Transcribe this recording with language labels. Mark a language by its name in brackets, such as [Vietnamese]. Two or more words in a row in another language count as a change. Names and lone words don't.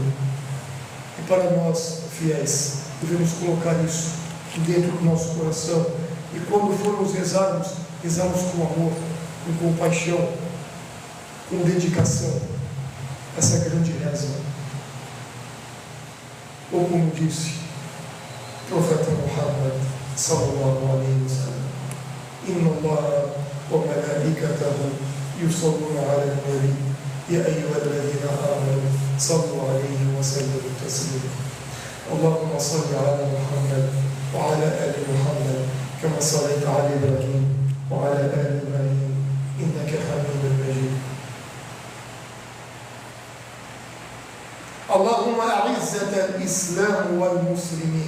[Portuguese] E para nós, fiéis, devemos colocar isso dentro do nosso coração. E quando formos rezarmos, rezamos com amor, com compaixão, com dedicação. Essa grande reza. Ou como disse o profeta Muhammad, [Arabic] صلى الله عليه وسلم: إن الله وملائكته يصلون على النبي يا أيها الذين آمنوا صلوا عليه وسلموا تسليما. اللهم صل على محمد وعلى آل محمد كما صليت على إبراهيم وعلى آل إبراهيم إنك حميد مجيد. اللهم أعزة الإسلام والمسلمين.